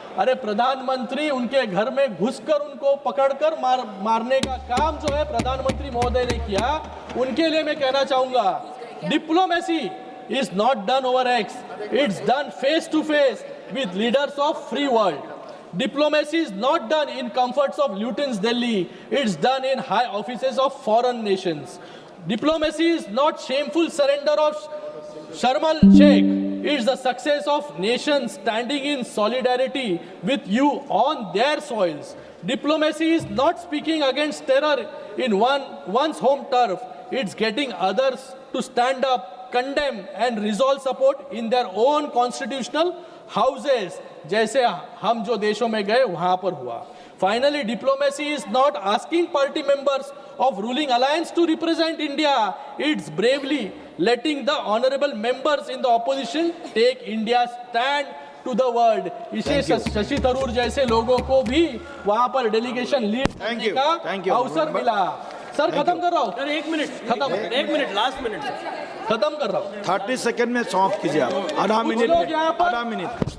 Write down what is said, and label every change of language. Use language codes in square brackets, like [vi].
[hi] अरे प्रधानमंत्री उनके घर में घुसकर उनको पकड़कर मारने का काम जो है प्रधानमंत्री महोदय ने किया, उनके लिए मैं कहना चाहूंगा, [en] Diplomacy is not done over X, it's done face to face with leaders of free world. Diplomacy is not done in comforts of Luton's Delhi. It's done in high offices of foreign nations. Diplomacy is not shameful surrender of Sharm el-Sheikh. It's the success of nations standing in solidarity with you on their soils. Diplomacy is not speaking against terror in one's home turf. It's getting others to stand up, condemn and resolve support in their own constitutional houses, [hi] जैसे हम जो देशों में गए वहां पर हुआ। [en] Finally, diplomacy is not asking party members of ruling alliance to represent India. It's bravely letting the honorable members in the opposition take India's stand to the world. [hi] इसे शशि थरूर जैसे लोगों को भी वहां पर डेलीगेशन लीड करने का अवसर मिला। सर खत्म कर रहा हूँ सर, एक मिनट लास्ट मिनट खत्म कर रहा हूँ। 30 सेकंड में समाप्त कीजिए आप, आधा मिनट